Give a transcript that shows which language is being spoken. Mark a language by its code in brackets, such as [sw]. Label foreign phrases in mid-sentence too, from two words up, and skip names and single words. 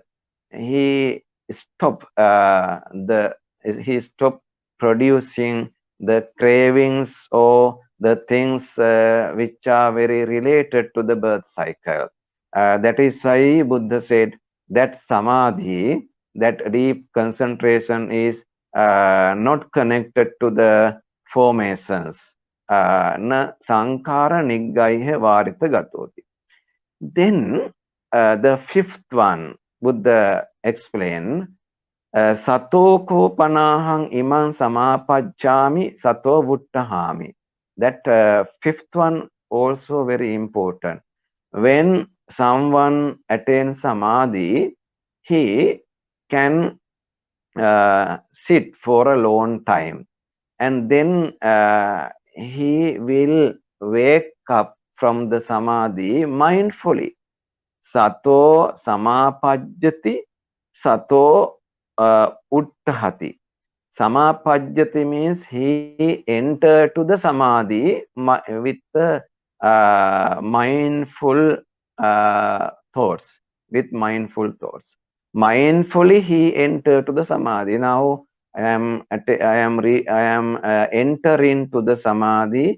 [en] He stopped he stopped producing the cravings or the things which are very related to the birth cycle. That is why Buddha said that Samadhi, that deep concentration, is not connected to the formations. [pi] Na sankara niggaiha varita gatoti. [en] Then the fifth one, Buddha explained, [pi] sato ko panahang imang samapajjami sato vuttahami. [en] That fifth one also very important. When someone attains samadhi, he can sit for a long time, and then he will wake up from the samadhi mindfully. [pi] Sato samapajjati, sato uttahati. [en] Samapajjati means he entered to the samadhi with the mindful thoughts, with mindful thoughts. Mindfully he entered to the samadhi. Now I am entering to the samadhi.